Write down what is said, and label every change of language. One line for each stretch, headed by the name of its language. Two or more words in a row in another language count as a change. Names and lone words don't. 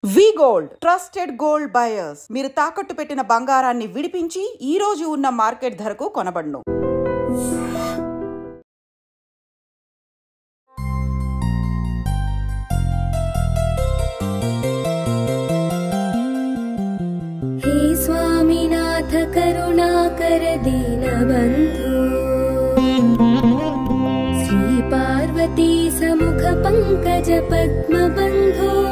English: we gold trusted gold buyers
Telugu: మీరు తాకట్టు పెట్టిన బంగారాన్ని విడిపించి ఈ రోజు ఉన్న మార్కెట్ ధరకు కొనబడును.
Sanskrit: हे स्वामीनाथ करुणाकर दीनबन्धु श्री पार्वती समुख पंकज पद्मबन्धो